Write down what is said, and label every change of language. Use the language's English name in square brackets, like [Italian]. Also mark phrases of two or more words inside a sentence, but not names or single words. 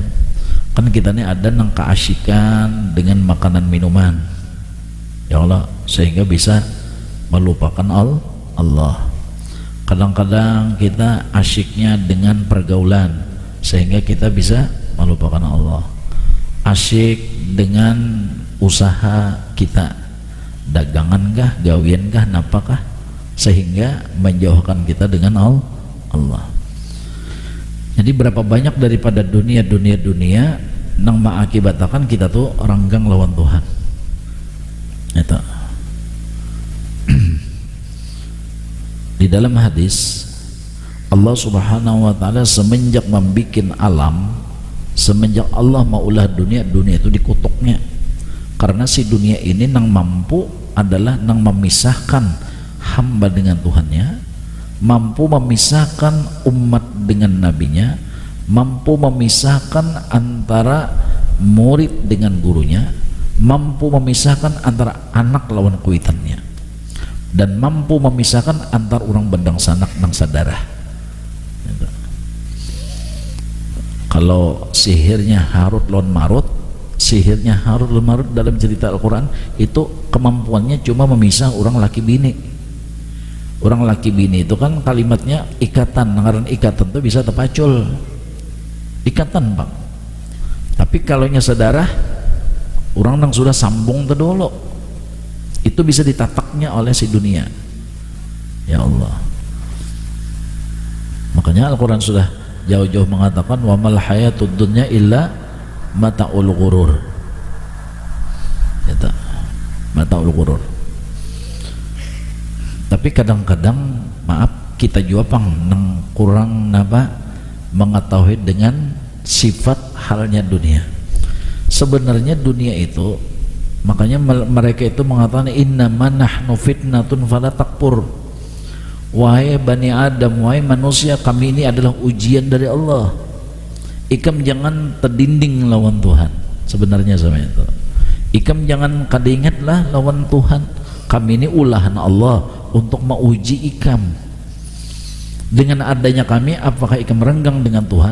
[Banjar] Kan kita ini ada nang keasyikan dengan makanan minuman, [Arabic] يا الله, [Banjar] sehingga bisa melupakan Allah. [Indonesian] Kadang-kadang kita asyiknya dengan pergaulan, sehingga kita bisa melupakan Allah. [Banjar] Asyik dengan usaha kita, dagangan kah, gawian kah, napakah, sehingga menjauhkan kita dengan Allah. Jadi berapa banyak daripada dunia nang mengakibatkan kita tuh ranggang lawan Tuhan. Itu. Di dalam hadis [Arabic] الله سبحانه وتعالى [Banjar] semenjak membikin alam, semenjak Allah maulah dunia itu dikutuknya. Karena si dunia ini nang mampu adalah nang memisahkan hamba dengan Tuhannya, mampu memisahkan umat dengan nabinya, mampu memisahkan antara murid dengan gurunya, mampu memisahkan antara anak lawan kuitannya, dan mampu memisahkan antar orang bendang sanak nang sadarah. Kalau sihirnya Harut lawan Marut, sihirnya Harut lawan Marut dalam cerita Al-Quran itu kemampuannya cuma memisah orang laki bini. Orang laki bini itu kan kalimatnya ikatan, ngaran ikatan tuh bisa terpacul, ikatan bang. Tapi kalau nya saudara, orang yang sudah sambung terdolo, itu bisa ditataknya oleh si dunia. [Arabic] يا الله. [Indonesian] Makanya Al-Quran sudah jauh-jauh mengatakan [Arabic] وما الحياة الدنيا إلا متاع الغرور. [Indonesian] Itu [Arabic] متاع الغرور. [Banjar] Tapi kadang-kadang maaf kita juga pang nang kurang napa mengetahui dengan sifat halnya dunia. [Indonesian] Sebenarnya dunia itu, makanya mereka itu mengatakan [Arabic] إنما نحن فتنة فلا تكفر. [Indonesian] Wahai Bani Adam, wahai manusia, kami ini adalah ujian dari Allah. [Banjar] Ikam jangan terdinding lawan Tuhan. Sebenarnya sama itu, ikam jangan kadingatlah lawan Tuhan. Kami ini ulahan Allah untuk menguji ikam. Dengan adanya kami, apakah ikam renggang dengan Tuhan?